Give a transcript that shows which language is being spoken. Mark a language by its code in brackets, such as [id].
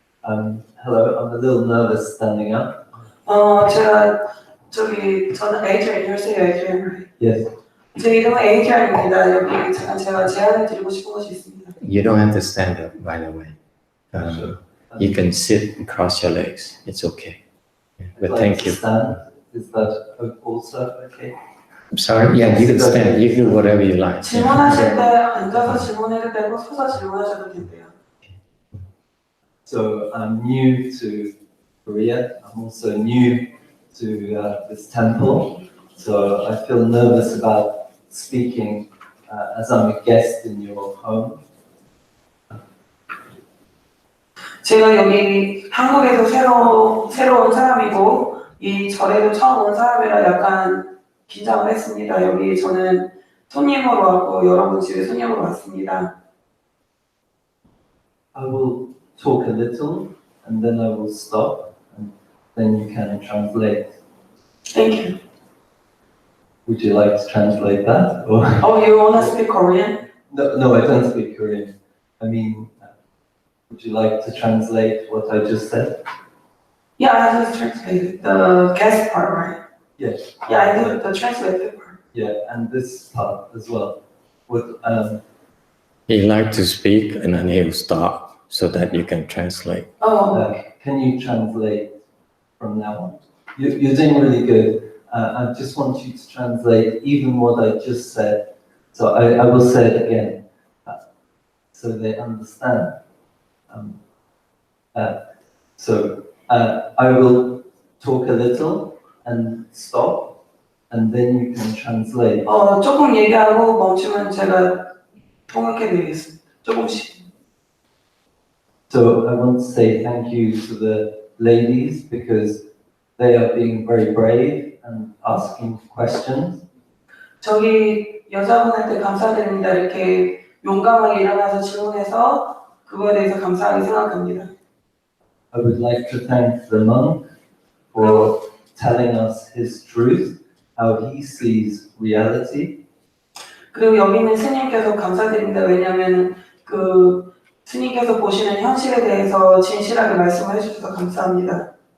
[en] Hello, I'm a little nervous standing up. [ko] 저는 [en] Adrian, you're saying Adrian, right? Yes. [ko] 제 이름은 Adrian입니다. 여기 잠깐 제가 제안을 드리고 싶은 것이 있습니다. [en] You don't have to stand up, by the way. Sure. You can sit and cross your legs. It's okay. But I'd like thank to you. Stand. Is that also okay? I'm sorry. Yeah, you can stand. You can do whatever you like. [ko] 질문하실 때 앉아서 질문해도 되고 서서 질문하셔도 된대요. [en] So I'm new to Korea. I'm also new to this temple. So I feel nervous about speaking as I'm a guest in your home. [ko] 제가 여기 한국에서 새로 온 사람이고 이 절에도 처음 온 사람이라 약간 긴장을 했습니다. 여기 저는 손님으로 왔고 여러분 집에 손님으로 왔습니다. [en] I will talk a little and then I will stop and then you can translate. Thank you. Would you like to translate that? Or? Oh, you want to speak Korean? No, I don't speak Korean. I mean, would you like to translate what I just said? Yeah, I just translated the guest part, right? Yes. Yeah, I did the translated part. Yeah, and this part as well. Would He like to speak and then he'll stop so that you can translate. Oh, can you translate from now on? You're doing really good. I just want you to translate even what I just said. So I will say it again, so they understand. I will talk a little and stop, and then you can translate. [ko] 조금 얘기하고 멈추면 제가 통역해드리겠습니다. 조금씩. [en] So I want to say thank you to the ladies because they are being very brave and asking questions. [ko] 저기 여자분한테 감사드립니다. 이렇게 용감하게 일어나서 질문해서 그거에 대해서 감사하게 생각합니다. [en] I would like to thank the monk for telling us his truth, how he sees reality. [ko] 그리고 여기 있는 스님께서 감사드립니다. 왜냐하면 그 스님께서 보시는 현실에 대해서 진실하게 말씀을 해주셔서 감사합니다.